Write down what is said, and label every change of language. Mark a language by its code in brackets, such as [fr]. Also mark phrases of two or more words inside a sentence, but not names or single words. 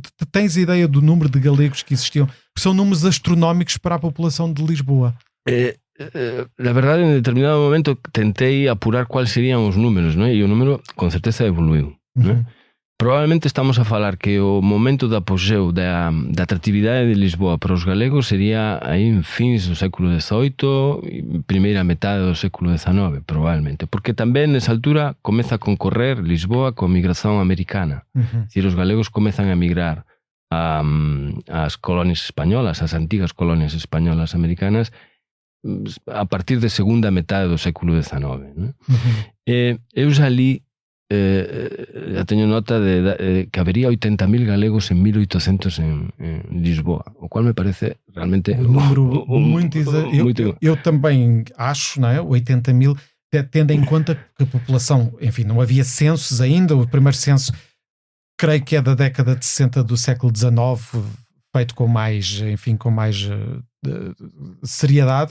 [pt] Tens ideia do número de galegos que existiam? São números astronómicos para a população de Lisboa. Na verdade, em determinado momento tentei apurar quais seriam os números, não é? E o número com certeza evoluiu, não é? Provavelmente estamos a falar que o momento do apogeu da atractividade de Lisboa para os galegos [gl] sería aí en fins do século XVIII e primeira metade do século XIX, probablemente, porque tamén nesa altura comeza a concorrer Lisboa coa migración americana. Se os galegos comezan a migrar ás colonias españolas, as antigas colonias españolas americanas, a partir de segunda metade do século XIX, non? Eu xa li já teño nota de que habería 80.000 galegos en 1800 en Lisboa, o cual me parece realmente [pt] um número muito eu também acho, não é? 80.000, tendo em conta que a população, enfim, não havia censos ainda. O primeiro censo creio que é da década de 60 do século XIX, feito com mais seriedade.